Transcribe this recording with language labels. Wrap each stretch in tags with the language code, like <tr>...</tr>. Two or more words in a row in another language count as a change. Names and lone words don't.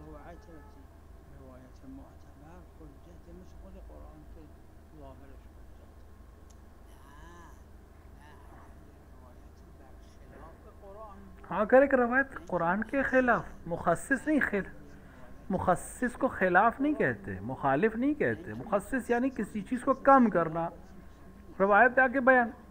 <fa>روایت معتبر حجت مثل خود قرآن که ظاهرش حجت.</fa> <ur>ہاں اگر ایک روایت قرآن کے خلاف، مخصص نہیں، مخصص کو خلاف نہیں کہتے، مخالف نہیں کہتے، مخصص یعنی کسی چیز کو کم کرنا، روایت آ کے بیان.</ur>